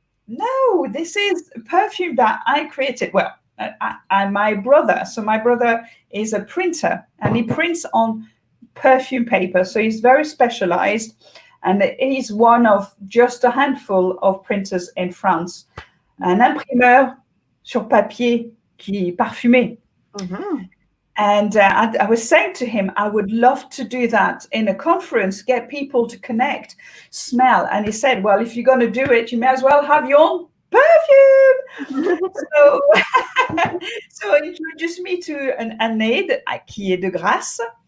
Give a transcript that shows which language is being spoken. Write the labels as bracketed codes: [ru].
[en] No, this is perfume that I created. Well, and my brother. So my brother is a printer, and he prints on perfume paper. So he's very specialized, and he's one of just a handful of printers in France. [fr] Un imprimeur sur papier qui parfumé. [en] And I was saying to him, I would love to do that in a conference, get people to connect, smell. And he said, well, if you're going to do it, you may as well have your own perfume. So he introduced me to an aide [fr] qui est de Grasse.